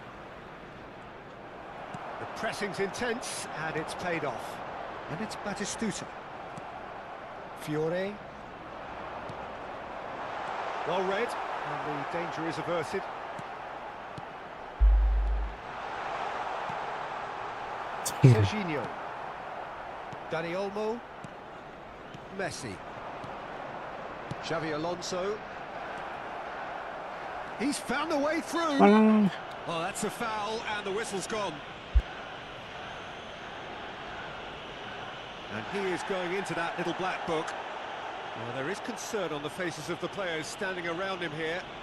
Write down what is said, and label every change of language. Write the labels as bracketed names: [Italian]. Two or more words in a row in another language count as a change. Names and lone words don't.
[English] The pressing's intense and it's paid off. And it's Batistuta. Fiore. Well read, and the danger is averted. Jorginho. Dani Olmo. Messi. Xavi Alonso. He's found a way through. Oh, that's a foul, and the whistle's gone. And he is going into that little black book. Well, there is concern on the faces of the players standing around him here.